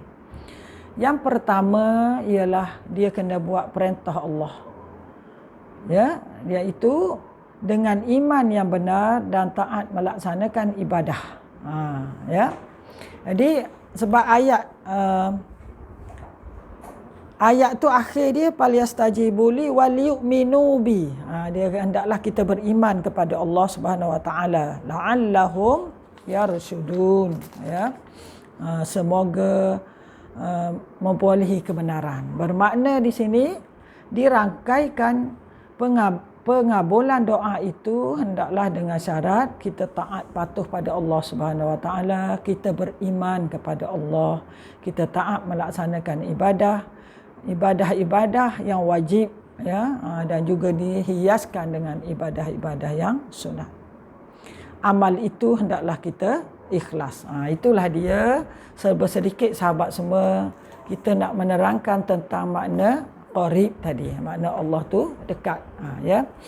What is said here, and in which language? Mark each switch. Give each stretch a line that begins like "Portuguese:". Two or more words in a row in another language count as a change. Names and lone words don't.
Malay: Yang pertama ialah dia kena buat perintah Allah. Ya, iaitu dengan iman yang benar dan taat melaksanakan ibadah. Ya. Jadi sebab ayat tu akhir dia
Arabic: فليستجيبوا لي وليؤمنوا بي.
Malay: Dia hendaklah kita beriman kepada Allah
Arabic: سبحانه وتعالى لعلهم يرشدون,
Malay: ya. Semoga memperolehi kebenaran. Bermakna di sini dirangkaikan pengabulan doa itu hendaklah dengan syarat kita taat patuh pada Allah
Arabic: سبحانه وتعالى,
Malay: kita beriman kepada Allah, kita taat melaksanakan ibadah yang wajib, ya, dan juga dihiaskan dengan ibadah-ibadah yang sunat. Amal itu hendaklah kita ikhlas. Itulah dia sedikit sahabat semua kita nak menerangkan tentang makna qarib tadi, makna Allah tu dekat, ya.